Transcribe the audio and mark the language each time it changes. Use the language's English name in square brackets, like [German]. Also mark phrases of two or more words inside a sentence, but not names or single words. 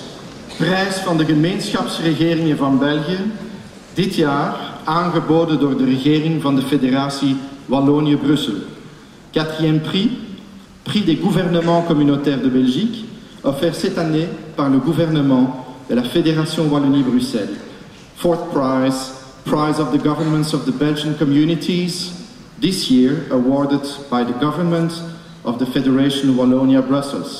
[Dutch] Prijs van de gemeenschapsregeringen van België. Dit jaar aangeboden door de regering van de Federatie Wallonië-Brussel. [French] Quatrième prix. Prix des gouvernements communautaires de Belgique, offert cette année par le gouvernement de la Fédération Wallonie-Bruxelles. [English] Fourth prize. Prize of the governments of the Belgian communities. This year awarded by the government of the Federation Wallonia-Brussels.